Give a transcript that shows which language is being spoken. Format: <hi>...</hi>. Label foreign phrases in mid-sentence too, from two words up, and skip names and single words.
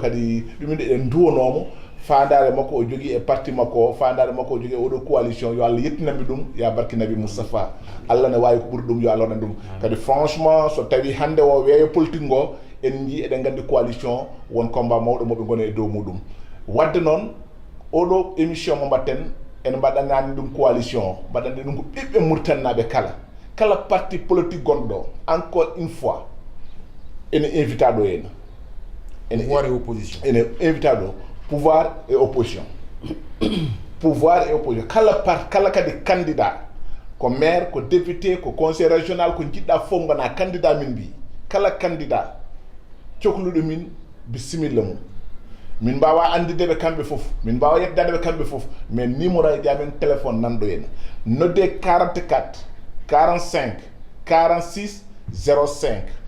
<ff>kadi ɗuminde eɗen duwanomo fandare makko o jogui e parti makko fandare makko o jogui e oɗo coalition yo Allah yettinamɓe ɗum ya barki nabi Moustapha Allah ne wawi ko ɓuuri ɗum yo Allah waɗan ɗum kadi franchement so tawi hande o weeyo politique ngo en jii eɗen gandi coalition won combat mawɗo moɓe gona e dow muɗum wadde noon oɗo émission mo mbatten en mbaɗanani ɗum coalition mbaɗanɗe ɗum ko ɓiɓɓe murtannaɓe kala</ff> <fr>parti politique</fr> <ff>gonɗo</ff> <fr>encore une fois</fr> <ff>ene invita ɗo henna</ff> <fr>pouvoir et opposition</fr> <ff>ene invita ɗo</ff> <fr>pouvoir et opposition pouvoir et opposition</fr> <ff>kala kadi candidat ko maire ko député ko</ff> <fr>conseil régional</fr> <ff>ko jiɗɗa fof gona candidat min mbi kala candidat cohluɗo min bisimilla mum min mbawa andideɓe kamɓe fof min mbawa yeddadeɓe kamɓe fof</ff> <fr>mais numéro</fr> <ff>e ƴamen téléphone nanɗo henna nodde 44 45 46 05</ff>